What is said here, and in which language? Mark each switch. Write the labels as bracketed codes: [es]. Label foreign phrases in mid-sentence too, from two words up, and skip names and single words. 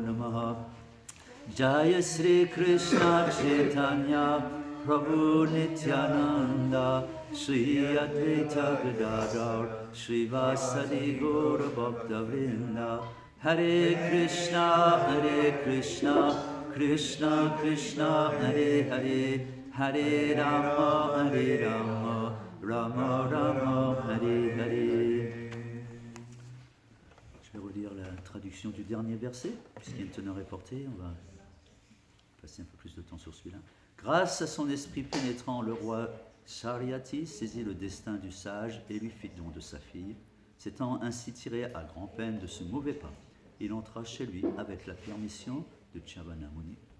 [sa] Namaha Jaya Sri Krishna Chaitanya Prabhu Nityananda Shri Advaita Gadadhar Shri Vasadi Gaura Bhakta Vrinda Hare Krishna Krishna Krishna Hare Hare Hare Rama Rama Rama Hare Hare. [fr] Je vais relire la traduction du dernier verset, puisqu'il y a une teneur est portée, on va passer un peu plus de temps sur celui-là. Grâce à son esprit pénétrant, le roi Saryati saisit le destin du sage et lui fit don de sa fille. S'étant ainsi tiré à grand-peine de ce mauvais pas, il entra chez lui avec la permission de Chavanamuni.